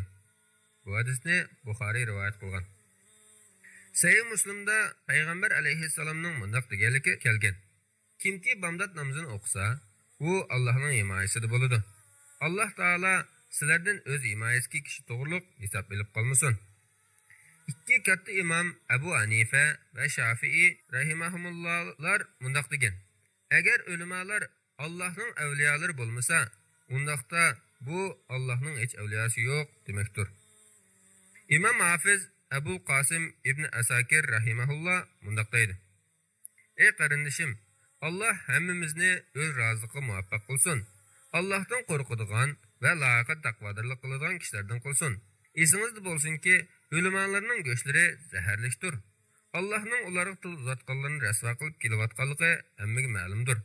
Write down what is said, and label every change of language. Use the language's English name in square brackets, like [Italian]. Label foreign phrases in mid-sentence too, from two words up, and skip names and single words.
[Uzbek] Bu hadisni Buxoriy rivoyat qilgan. Sahih Muslimda Payg'ambar alayhissalomning mundaq deganligi kelgan: Kimki bomdod namozini o'qisa, u Allohning himoyasida bo'ladi. Alloh taolo sizlardan o'z himoyasiga kishi to'g'riliq hisob bilib qolmasin. Ikki katta imom Abu Hanifa va Shafi'i rahimahumullohlar mundaq degan: Agar ulamolar [Turkish] Allah'ın evliyaları bulmasa, [Uzbek] undaqda [Turkish] bu Allah'ın hiç evliyası yok demektir. [Uzbek] İmam Hafiz Ebu Qasim İbn Asakir rahimahullah mundaqdaydı: Ey qarindishim, Allah hammamizni o'z razılıqqa muvaffaq qilsin. Allah'tan qo'rqadigan va loyiqat taqvodorlik qiladigan kishilardan qilsin. Esingizda bo'lsinki, ulamolarning go'shtlari zaharlikdir. Allah'ning ularga til uzatganlarini rasvo qilib kelayotganligi hammaga ma'lumdir.